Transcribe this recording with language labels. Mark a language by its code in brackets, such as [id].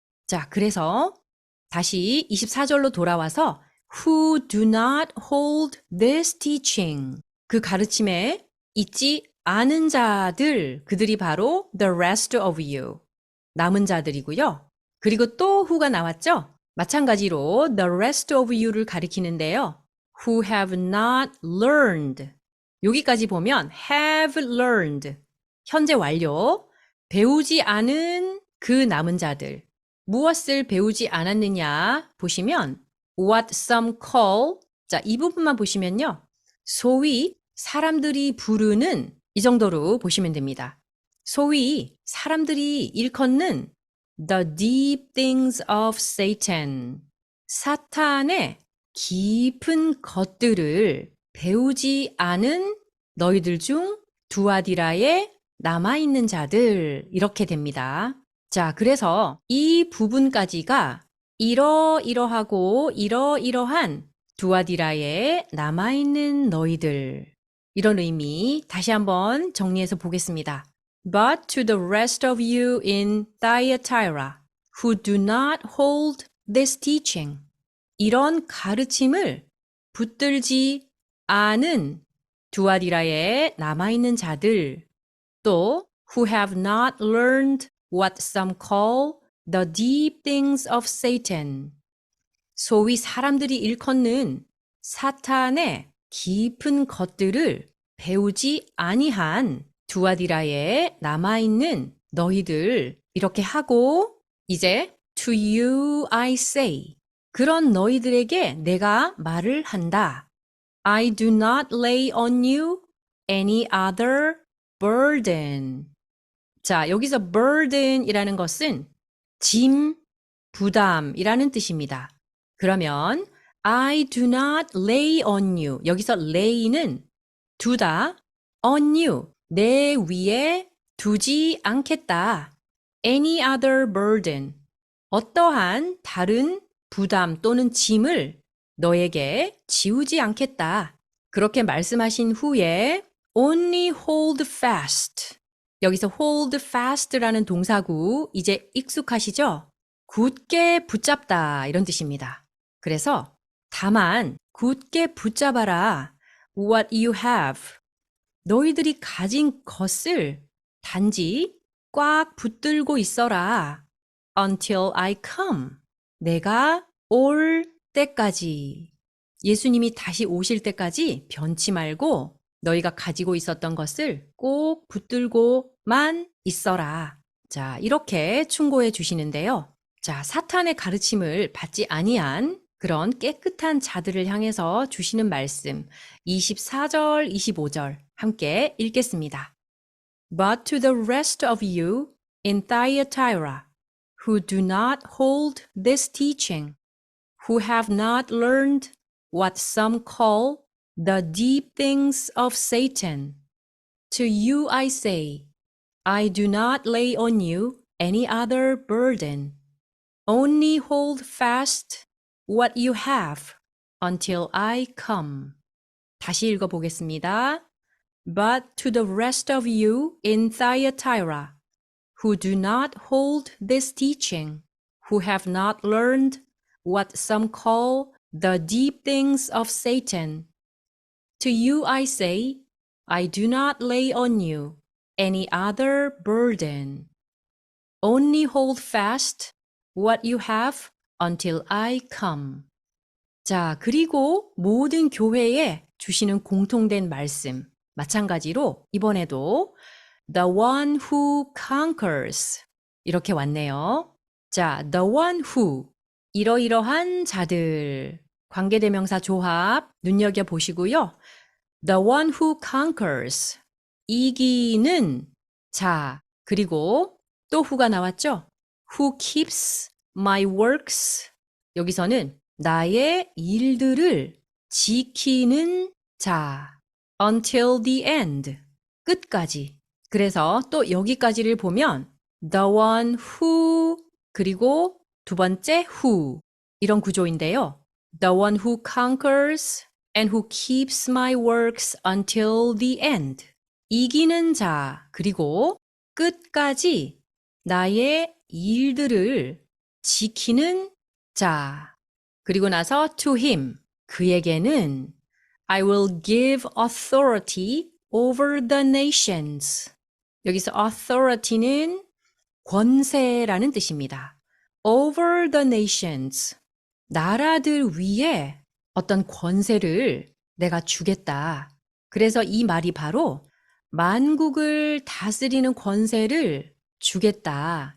[ko] 자, 그래서 다시 24절로 돌아와서 [en] who do not hold this teaching, [ko] 그 가르침에 있지 않은 자들, 그들이 바로 [en] the rest of you, [ko] 남은 자들이고요. 그리고 또 who가 나왔죠? 마찬가지로 [en] the rest of you [ko] 를 가리키는데요. [en] who have not learned, [ko] 여기까지 보면 [en] have learned, [ko] 현재 완료, 배우지 않은 그 남은 자들, 무엇을 배우지 않았느냐 보시면 [en] what some call, [ko] 자, 이 부분만 보시면요. 소위 사람들이 부르는, 이 정도로 보시면 됩니다. 소위 사람들이 일컫는 [en] the deep things of Satan, [ko] 사탄의 깊은 것들을 배우지 않은 너희들 중 두아디라에 남아있는 자들, 이렇게 됩니다. 자, 그래서 이 부분까지가 이러이러하고 이러이러한 두아디라에 남아있는 너희들, 이런 의미 다시 한번 정리해서 보겠습니다. [en] But to the rest of you in Thyatira, who do not hold this teaching, [ko] 이런 가르침을 붙들지 않은 두아디라에 남아있는 자들, [en] 또 who have not learned what some call the deep things of Satan, [ko] 소위 사람들이 일컫는 사탄의 깊은 것들을 배우지 아니한 두아디라에 남아있는 너희들, 이렇게 하고 이제 [en] to you I say, [ko] 그런 너희들에게 내가 말을 한다. [en] I do not lay on you any other burden. [ko] 자, 여기서 burden이라는 것은 짐, 부담이라는 뜻입니다. 그러면 [en] I do not lay on you, [ko] 여기서 lay는 두다, [en] on you, [ko] 내 위에 두지 않겠다. [en] any other burden, [ko] 어떠한 다른 부담 또는 짐을 너에게 지우지 않겠다. 그렇게 말씀하신 후에 [en] only hold fast, [ko] 여기서 [en] hold fast [ko] 라는 동사구 이제 익숙하시죠? 굳게 붙잡다, 이런 뜻입니다. 그래서 다만 굳게 붙잡아라 [en] what you have, [ko] 너희들이 가진 것을 단지 꽉 붙들고 있어라 [en] until I come, [ko] 내가 올 때까지, 예수님이 다시 오실 때까지 변치 말고 너희가 가지고 있었던 것을 꼭 붙들고만 있어라. 자, 이렇게 충고해 주시는데요. 자, 사탄의 가르침을 받지 아니한 그런 깨끗한 자들을 향해서 주시는 말씀 24절, 25절 함께 읽겠습니다. [en] But to the rest of you in Thyatira, who do not hold this teaching, who have not learned what some call the deep things of Satan. To you I say, I do not lay on you any other burden. Only hold fast what you have until I come. [ko] 다시 읽어보겠습니다. [en] But to the rest of you in Thyatira, who do not hold this teaching, who have not learned what some call the deep things of Satan, to you I say, I do not lay on you any other burden. Only hold fast what you have until I come. [ko] 자, 그리고 모든 교회에 주시는 공통된 말씀. 마찬가지로 이번에도 [en] the one who conquers [ko] 이렇게 왔네요. 자, [en] the one who [ko] 이러이러한 자들 관계대명사 조합 눈여겨보시고요. [en] The one who conquers [ko] 이기는 자 그리고 또 who가 나왔죠? [en] Who keeps my works [ko] 여기서는 나의 일들을 지키는 자 [en] until the end [ko] 끝까지 그래서 또 여기까지를 보면 [en] the one who [ko] 그리고 두 번째 who 이런 구조인데요. [en] The one who conquers and who keeps my works until the end. [ko] 이기는 자, 그리고 끝까지 나의 일들을 지키는 자. 그리고 나서 [en] to him, [ko] 그에게는 [en] I will give authority over the nations. [ko] 여기서 authority는 권세라는 뜻입니다. [en] Over the nations. [ko] 나라들 위에 어떤 권세를 내가 주겠다. 그래서 이 말이 바로 만국을 다스리는 권세를 주겠다.